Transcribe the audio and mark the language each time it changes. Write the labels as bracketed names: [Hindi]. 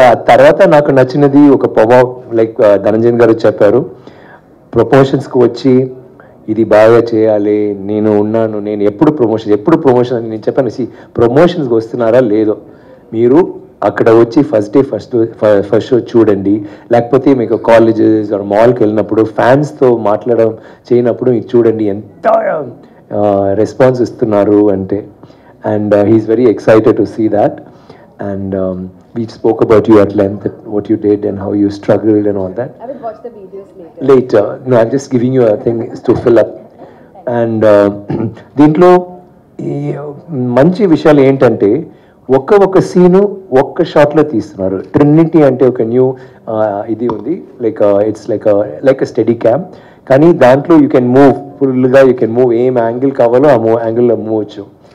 [Telugu] తర్వాత నాకు నచ్చినది ఒక ప్రభావ్, లైక్ ధనంజయ్ గారు చెప్పారు, ప్రమోషన్స్కి వచ్చి ఇది బాగా చేయాలి, నేను ఉన్నాను, నేను ఎప్పుడు ప్రమోషన్ అని నేను చెప్పాను. ప్రమోషన్స్కి వస్తున్నారా లేదో, మీరు అక్కడ వచ్చి ఫస్ట్ డే ఫస్ట్ షో చూడండి, లేకపోతే మీకు కాలేజెస్ ఆర్ మాల్కి వెళ్ళినప్పుడు ఫ్యాన్స్తో మాట్లాడడం చేయనప్పుడు మీకు చూడండి ఎంత రెస్పాన్స్ ఇస్తున్నారు అంటే. [English] And he's very excited to see that. And we spoke about you at length, what you did and how you struggled and all that. I will watch the videos later. Later. No, I'm just giving you a thing to fill up. [Telugu] And దీంట్లో ఈ మంచి విషయాలు ఏంటంటే ఒక్క scene ఒక్క షాట్లో తీస్తున్నారు. Trinity అంటే ఒక న్యూ ఇది ఉంది, [English] it's like study cam, [Telugu] కానీ దాంట్లో యూ కెన్ మూవ్ ఫుల్గా, యూ కెన్ మూవ్ ఏం యాంగిల్ కావాలో ఆ యాంగిల్లో మూవ్ వచ్చు.